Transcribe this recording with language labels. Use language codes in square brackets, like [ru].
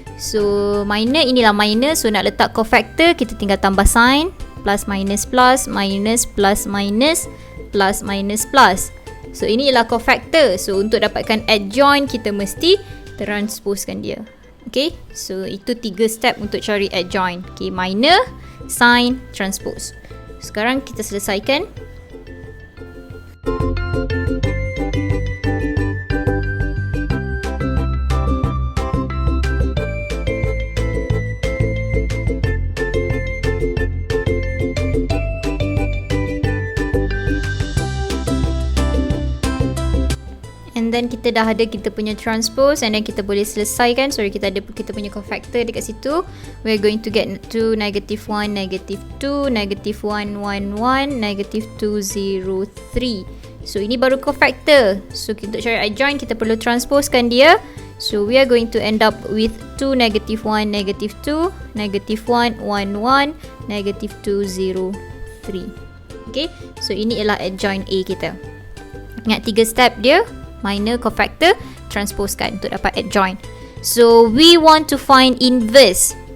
[ms] So minor, inilah minor. So nak letak cofactor, kita tinggal tambah sign. [en] Plus minus plus, minus plus minus, plus minus plus. [ms] So ini ialah cofactor. So untuk dapatkan adjoint, kita mesti transposekan dia. Okay, so itu 3 step untuk cari adjoint. Okay, minor, sign, transpose. Sekarang kita selesaikan. And then kita dah ada kita punya transpose, and then kita boleh selesaikan. [en] Sorry, [ms] kita ada kita punya cofactor dekat situ. [en] We're going to get to negative 1, negative 2, negative 1, 1, 1, negative 2, 0, 3. [ms] So ini baru cofactor. So untuk cari adjoint, kita perlu transposekan dia. [en] So we are going to end up with 2, negative 1, negative 2, negative 1, 1, 1, negative 2, 0, 3. [ms] Okay, so ini ialah adjoint A kita. Ingat 3 step dia. Minor, cofactor, transposekan untuk dapat adjoint. [en] So we want to find inverse.